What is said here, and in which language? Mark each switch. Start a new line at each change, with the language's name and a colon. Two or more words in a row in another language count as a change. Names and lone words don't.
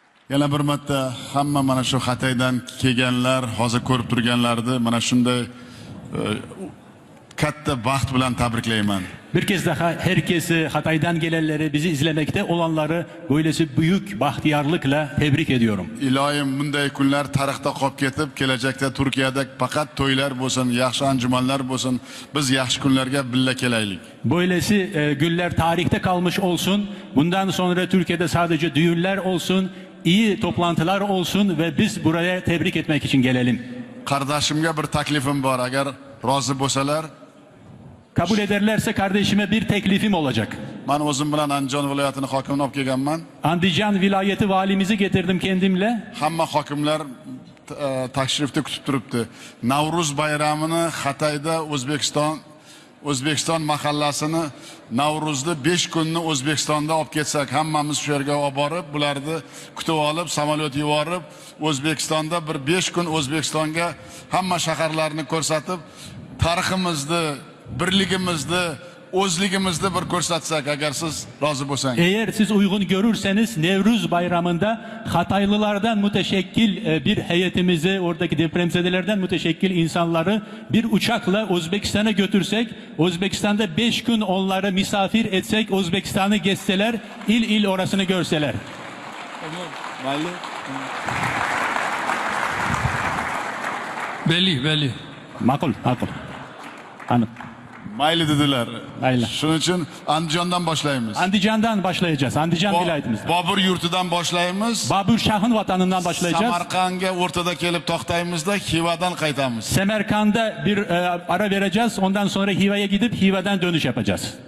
Uzbek: Yana bir marta hamma mana shu Xitoydan kelganlar, hozir ko'rib turganlarni mana shunday katta baxt bilan tabriklayman.
Turkish: Bir kez daha herkesi, Hatay'dan gelenleri, bizi izlemekte olanları böylesi büyük bahtiyarlıkla tebrik ediyorum.
Uzbek: Iloyim bunday kunlar tarixda qolib ketib, kelajakda Turkiyada faqat to'ylar bo'lsin, yaxshi anjumanlar bo'lsin, biz yaxshi kunlarga birga kelaylik.
Turkish: Böylesi günler tarihte kalmış olsun. Bundan sonra Türkiye'de sadece düğünler olsun, iyi toplantılar olsun ve biz buraya tebrik etmek için gelelim.
Uzbek: Qardoshimga bir taklifim bor, agar rozi bo'lsalar,
Turkish: Kabul ederlerse kardeşime bir teklifim olacak.
Uzbek: men o'zim bilan Andijon viloyatining hokimini olib kelganman.
Turkish: Andijan vilayeti valimizi getirdim kendimle.
Uzbek: Hamma hokimlar tashrifda kutib turibdi. Navruz bayramini Xitoyda O'zbekiston mahallasini Navruzda 5 kunni O'zbekistonda olib ketsak, hammamiz shu yerga olib borib, bularni kutib olib, samolyot yuborib, O'zbekistonda bir 5 kun O'zbekistonga hamma shaharlarni ko'rsatib, tariximizni, birligimizni, o'zligimizni bir ko'rsatsak, agar siz rozi bo'lsangiz.
Turkish: Eğer siz uygun görürseniz Nevruz bayramında Hataylılardan müteşekkil bir heyetimizi, oradaki depremzedelerden müteşekkil insanları bir uçakla Özbekistan'a götürsek, Özbekistan'da 5 gün onları misafir etsek, Özbekistan'ı gezseler, il il orasını görseler. Belli. Makul. Anladım.
Uzbek: Mayli dedilar. Mayli. Shuning uchun Andijondan boshlaymiz.
Turkish: Andijan'dan başlayacağız. Andijan vilayetimizde.
Uzbek: Bobur yurtidan boshlaymiz.
Turkish: Babur Şah'ın vatanından başlayacağız.
Uzbek: Samarqandga o'rtada kelib to'xtaymizda, Xivadan qaytamiz.
Turkish: Semerkand'da bir ara vereceğiz. Ondan sonra Hiva'ya gidip Hiva'dan dönüş yapacağız.